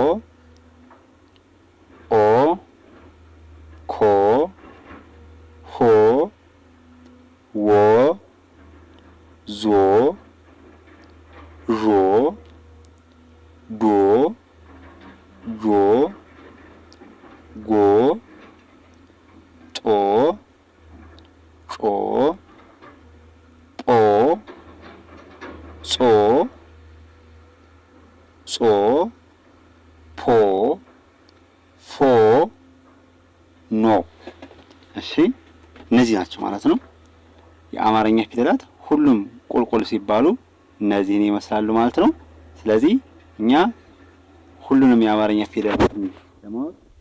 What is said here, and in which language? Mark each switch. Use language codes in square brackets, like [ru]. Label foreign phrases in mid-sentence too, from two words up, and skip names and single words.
[am] ኦ ኮ ሆ ዎ ዞ ዦ ዶ ጆ ጎ ጦ ጮ ጶ ጾ ጾ ፖ ፎ ኖ። እሺ እነዚህ ናቸው ማለት ነው የአማርኛ ፊደላት። ሁሉም ቁልቁል ሲባሉ እነዚህን ይመስላሉ ማለት ነው። ስለዚህ እኛ ሁሉንም የአማርኛ ፊደላት ለማወቅ